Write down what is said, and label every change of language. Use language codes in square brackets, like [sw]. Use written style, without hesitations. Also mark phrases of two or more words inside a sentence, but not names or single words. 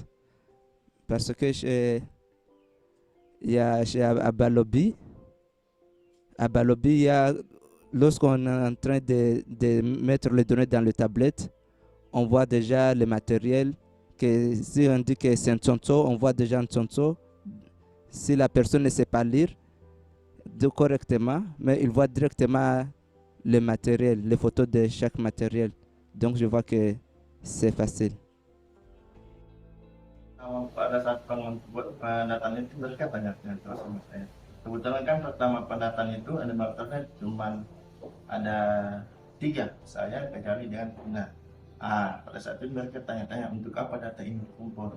[fr] Parce que chez ABALOBI, lorsqu'on est en train de mettre les données dans les tablettes, on voit déjà le matériel. Que si on dit que c'est un tonto, on voit déjà un tonto. Si la personne ne sait pas lire correctement, mais il voit directement le matériel, les photos de chaque matériel. Donc je vois que c'est facile. [id] Pada saat pendataan itu mereka banyak yang terus sama saya. Kebetulan kan pertama pendataan itu animatornya cuma ada 3, saya kecuali dengan Pina. Pada saat itu mereka tanya-tanya untuk apa data ini dikumpul.